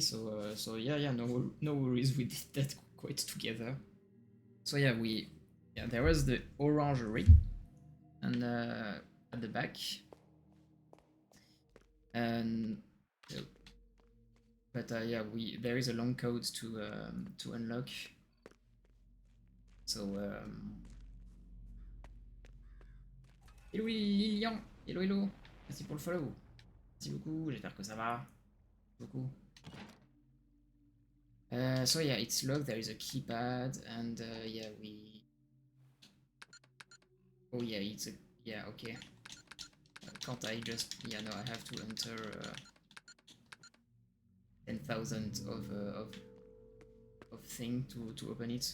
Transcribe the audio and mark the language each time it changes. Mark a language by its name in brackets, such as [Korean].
[English] So yeah, no worries. We did that quite together. So yeah, there was the orangery and at the back, and but yeah, there is a long code to unlock. So hello Lilian, hello, [French] merci pour le follow, merci beaucoup, j'espère que ça va, beaucoup. [English] So yeah, it's locked. There is a keypad, and yeah, oh yeah, it's a yeah, okay. Can't I just yeah no, I have to enter 10,000 of thing to open it.